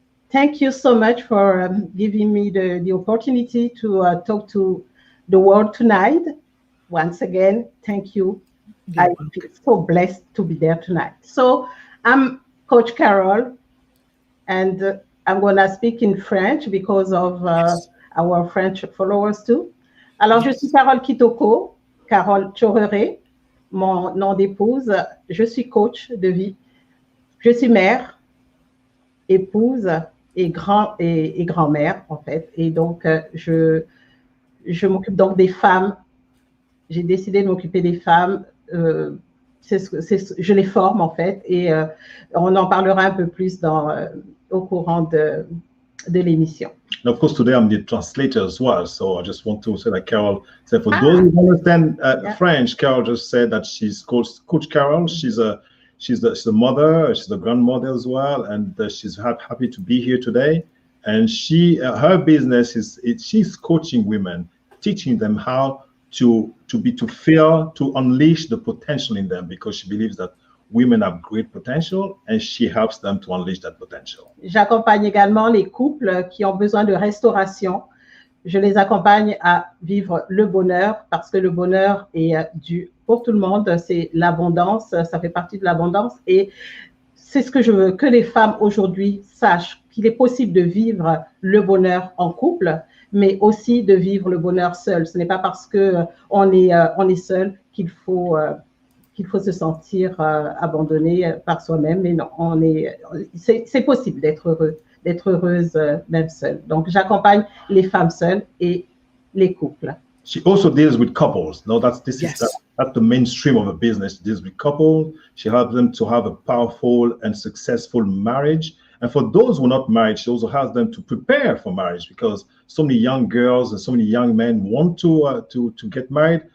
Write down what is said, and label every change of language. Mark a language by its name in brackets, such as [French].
[English] Thank you so much for giving me the opportunity to talk to the world tonight. Once again, thank you. I feel so blessed to be there tonight. So I'm Coach Carole, and I'm going to speak in French because of our French followers too. [French] Alors, je suis Carole Kitoko, Carole Tchoreret, mon nom d'épouse. Je suis coach de vie. Je suis mère, épouse et grand-mère en fait. Et donc, je m'occupe donc des femmes. J'ai décidé de m'occuper des femmes. Je les forme en fait, et on en parlera un peu plus au courant de l'émission. [English] And of course, today I'm the translator as well. So I just want to say that Carole said, for those who understand French, Carole just said that she's Coach Carole. She's a mother, she's a grandmother as well, and she's happy to be here today. And her business she's coaching women, teaching them how to unleash the potential in them, because she believes that women have great potential and she helps them to unleash that potential. [French] J'accompagne également les couples qui ont besoin de restauration. Je les accompagne à vivre le bonheur, parce que le bonheur est dû pour tout le monde. C'est l'abondance, ça fait partie de l'abondance, et c'est ce que je veux que les femmes aujourd'hui sachent, qu'il est possible de vivre le bonheur en couple, mais aussi de vivre le bonheur seul. Ce n'est pas parce qu'on est seul qu'il faut se sentir abandonné par soi-même, mais non, c'est possible d'être heureuse même seule. Donc, j'accompagne les femmes seules et les couples. [English] She also deals with couples. No, that's the mainstream of her business. She deals with couples. She helps them to have a powerful and successful marriage. And for those who are not married, she also has them to prepare for marriage, because so many young girls and so many young men want to get married,